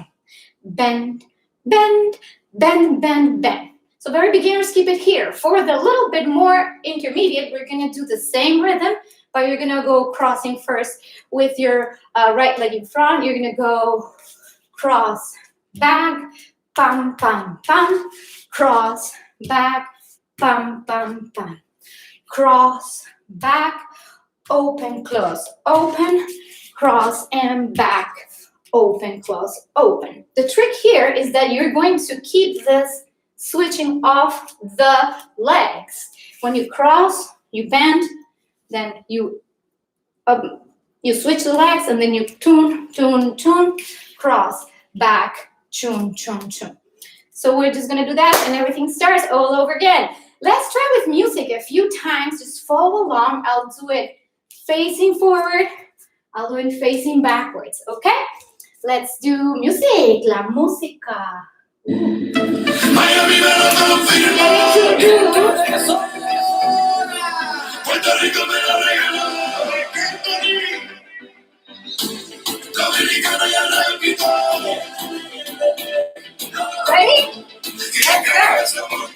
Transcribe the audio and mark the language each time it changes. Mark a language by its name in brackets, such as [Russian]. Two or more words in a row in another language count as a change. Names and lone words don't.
[English] Bend, bend, bend, bend, bend. So very beginners, keep it here. For the little bit more intermediate, we're gonna do the same rhythm, but you're gonna go crossing first with your right leg in front. You're gonna go cross, back, bam, bam, bam, cross, back, bam, bam, bam, cross, back, open, close, open, cross, and back, open, close, open. The trick here is that you're going to keep this switching off the legs. When you cross, you bend, then you switch the legs, and then you tune, tune, tune, cross, back, tune, tune, tune. So we're just gonna do that, and everything starts all over again. Let's try with music a few times. Just follow along. I'll do it facing forward. I'll do it facing backwards, okay? Let's do music, [Spanish] la música. Miami me lo confirmó. Puerto Rico me lo regaló. Dominicana ya la quitó. [English] Ready? Let's go.